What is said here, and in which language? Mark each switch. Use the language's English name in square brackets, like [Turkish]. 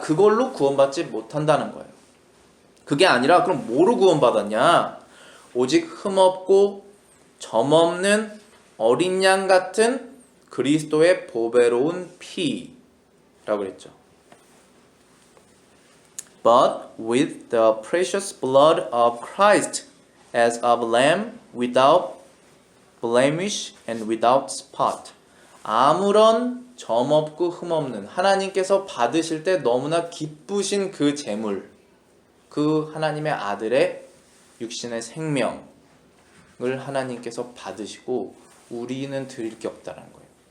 [Korean] 그걸로 구원받지 못한다는 거예요. 그게 아니라 그럼 뭐로 구원받았냐? 오직 흠없고 점없는 어린 양 같은 그리스도의 보배로운 피라고 그랬죠. [English] But with the precious blood of Christ as of a lamb without blemish and without spot. [Korean] 아무런 점없고 흠없는 하나님께서 받으실 때 너무나 기쁘신 그 제물, 그 하나님의 아들의 육신의 생명을 하나님께서 받으시고 우리는 드릴 게 없다는 거예요.